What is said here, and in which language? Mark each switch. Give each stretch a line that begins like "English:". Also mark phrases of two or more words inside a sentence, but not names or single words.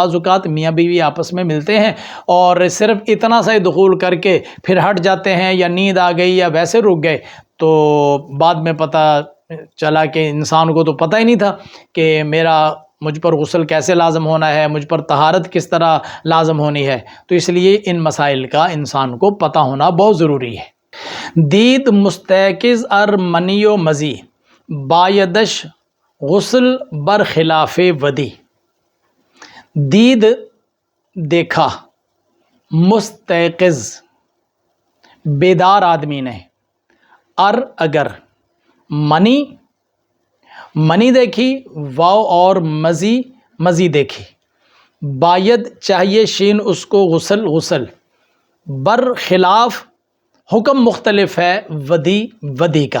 Urdu: بعض اوقات میاں بیوی آپس میں ملتے ہیں اور صرف اتنا سا ہی دخول کر کے پھر ہٹ جاتے ہیں، یا نیند آ گئی یا ویسے رک گئے، تو بعد میں پتہ چلا کہ انسان کو تو پتہ ہی نہیں تھا کہ مجھ پر غسل کیسے لازم ہونا ہے، مجھ پر طہارت کس طرح لازم ہونی ہے۔ تو اس لیے ان مسائل کا انسان کو پتہ ہونا بہت ضروری ہے۔
Persian: دید مستیقظ ار منی و مزی بایدش غسل برخلاف ودی،
Urdu: دید دیکھا، مستیقظ بیدار آدمی نے، اگر منی دیکھی، واو اور مزی دیکھی، باید چاہیے، شین اس کو غسل برخلاف حکم مختلف ہے ودی کا۔